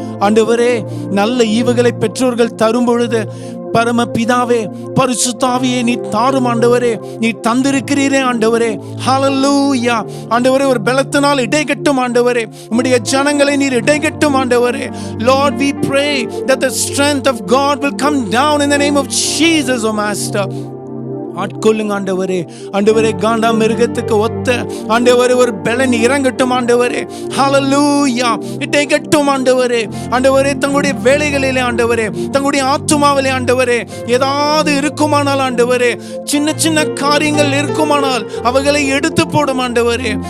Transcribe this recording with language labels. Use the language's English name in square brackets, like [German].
[Tamil] ஆண்டவரே, நல்ல ஈவுகளை பெற்றோர்கள் தரும் பொழுது பரம பிதாவே, பரிசுத்த ஆவியே நீ தாரும் ஆண்டவரே. நீ தந்திருக்கிறீரே ஆண்டவரே. ஹல்லேலூயா. ஆண்டவரே, ஒரு பலத்தினால் இடைகட்டும் ஆண்டவரே. உம்முடைய ஜனங்களை நீர் இடைகட்டும் ஆண்டவரே. [English] Lord, we pray that the strength of God will come down in the name of Jesus, oh Master. [Tamil] ஆட்கொள்ளுங்க ஆண்டவரே. ஆண்டவரே, காண்டா மிருகத்துக்கு ஒத்த ஆண்டவரே ஒரு பலன் இறங்கட்டும் ஆண்டவரே. ஹல்லேலூயா. இடைகட்டும் ஆண்டவரே. ஆண்டவரே, தங்களுடைய வேலைகளிலே ஆண்டவரே, தங்களுடைய ஆத்துமாவிலே ஆண்டவரே ஏதாவது இருக்குமானால் ஆண்டவரே, சின்ன சின்ன காரியங்கள் இருக்குமானால் அவைகளை எடுத்து போடும் ஆண்டவரே.